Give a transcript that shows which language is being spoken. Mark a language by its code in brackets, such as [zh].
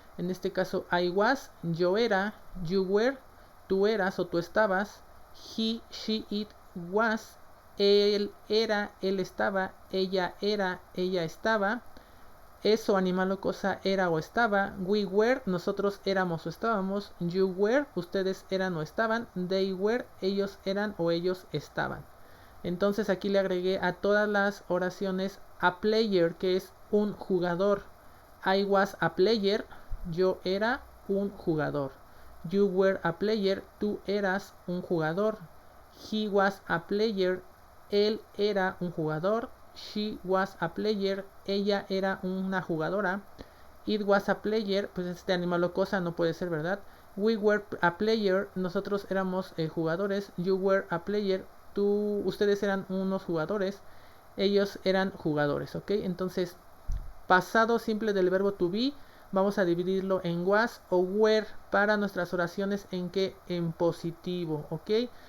[es] En este caso, [en] I was, [es] yo era, [en] you were, [es] tú eras o tú estabas, [en] he, she, it was, [es] él era, él estaba, ella era, ella estaba, eso, animal o cosa, era o estaba, [en] we were, [es] nosotros éramos o estábamos, you were, ustedes eran o estaban, [en] they were, [es] ellos eran o ellos estaban. Entonces aquí le agregué a todas las oraciones [en] a player, [es] que es un jugador. [en] I was a player, [es] yo era un jugador. [en] You were a player, [es] tú eras un jugador. [en] He was a player, [es] él era un jugador. [en] She was a player, [es] ella era una jugadora. [en] It was a player, [es] pues este animal o cosa no puede ser, ¿verdad? [en] We were a player, [es] nosotros éramos jugadores. [en] You were a player, [es] ustedes eran unos jugadores. Ellos eran jugadores, ¿ok? Entonces, pasado simple del verbo to be, vamos a dividirlo en was o were para nuestras oraciones en positivo, ¿ok?